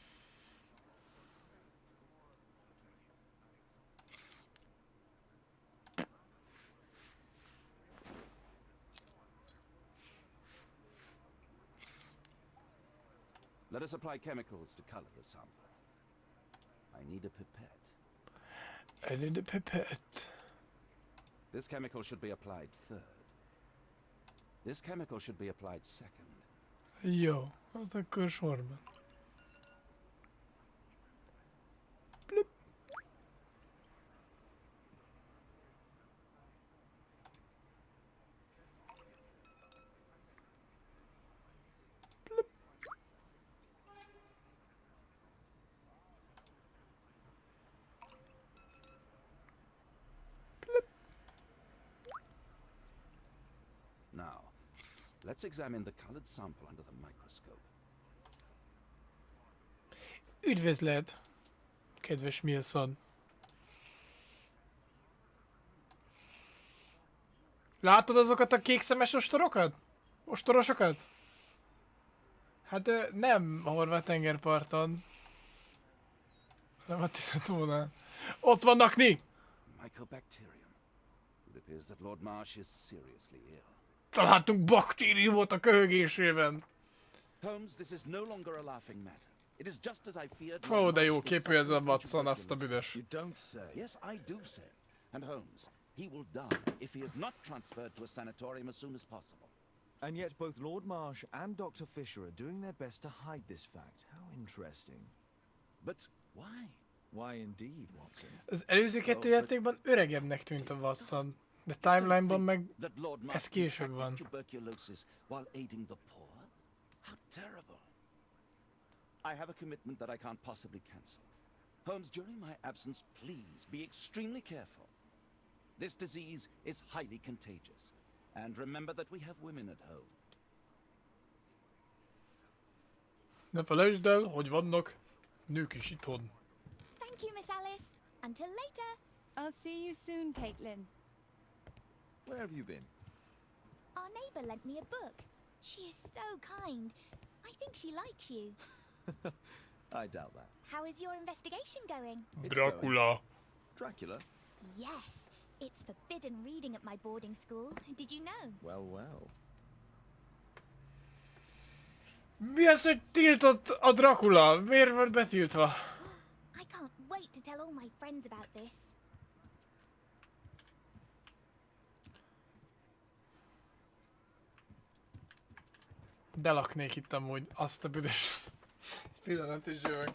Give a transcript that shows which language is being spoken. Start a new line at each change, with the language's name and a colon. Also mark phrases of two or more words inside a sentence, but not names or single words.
English: Let us apply chemicals to color the sample. I need a pipette. I need a pipette. This chemical should be applied third. This chemical should be applied second.
Hungarian: Jó, hát akkor sorban. Blip. Blip. Blip.
English: Now, let's examine the colored sample under the microscope.
Hungarian: Üdvözlet, kedves Milszad. Látod azokat a kékszemes ostorokat? Ostorosokat? Hát nem a horvát tengerparton. Nem a Tiszatónál. Ott vannak ni! Mycobacterium.
English: It appears that Lord Marsh is seriously ill.
Hungarian: Találtunk baktériumot a köhögésében.
English: Holmes, this is no longer a laughing matter. It is just as I feared.
Hungarian: Ó, de jó képű ez a Watson, azt a büdös.
English: You don't say. Yes, I do say. And Holmes, he will die if he is not transferred to a sanatorium as soon as possible. And yet both Lord Marsh and Dr. Fisher are doing their best to hide this fact. How interesting. But why? Why indeed, Watson?
Hungarian: Az előző kettő játékban öregebbnek tűnt a Watson, de timelineban meg ez később van.
English: Tuberculosis while aiding the poor? How terrible. I have a commitment that I can't possibly cancel. Holmes, during my absence, please be extremely careful. This disease is highly contagious. And remember that we have women at home.
Hungarian: Ne felejtsd el, hogy vannak nők is itthon.
English: Thank you, Miss Alice. Until later. I'll see you soon, Caitlin. Where have you been? Our neighbour lent me a book. She is so kind. I think she likes you. I doubt that. How is your investigation going? Dracula. Dracula? Yes. It's forbidden reading at my boarding school. Did you know? Well, well.
Hungarian: Mi az, hogy tiltott a Dracula? Miért volt betiltva?
English: I can't wait to tell all my friends about this.
Hungarian: Belaknék itt amúgy azt a büdös. Ez pillanat is jövök.